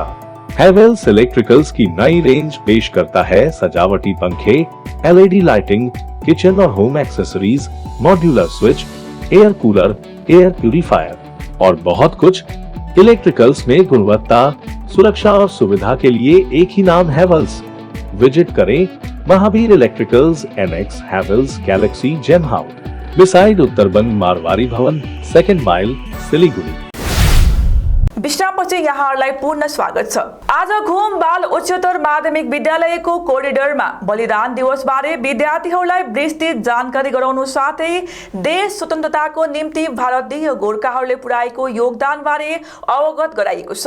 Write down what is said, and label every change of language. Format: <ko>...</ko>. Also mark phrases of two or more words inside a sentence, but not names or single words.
<hi>हेवेल्स इलेक्ट्रिकल्स की नई रेंज पेश करता है सजावटी पंखे, LED लाइटिंग, किचन और होम एक्सेसरीज,</hi> <en>modular switch, air cooler, air purifier</en> <hi>और बहुत कुछ। इलेक्ट्रिकल्स में गुणवत्ता, सुरक्षा और सुविधा के लिए एक ही नाम हेवेल्स। विजिट करें महावीर इलेक्ट्रिकल्स, NX, Havells, Galaxy, Gem House, beside उत्तरबन मारवाड़ी भवन,</hi> <en>2nd mile,</en> <hi>सिलीगुडी।</hi> <ne>विश्रामपछि यहाँहरूलाई पूर्ण स्वागत छ। आज घुम बाल उच्चतर माध्यमिक विद्यालयको कोरिडोरमा बलिदान दिवसबारे विद्यार्थीहरूलाई विस्तृत जानकारी गराउनु साथै देश स्वतन्त्रताको निम्ति भारतीय गोर्खाहरूले पुर्याएको योगदानबारे अवगत गराइएको छ।</ne>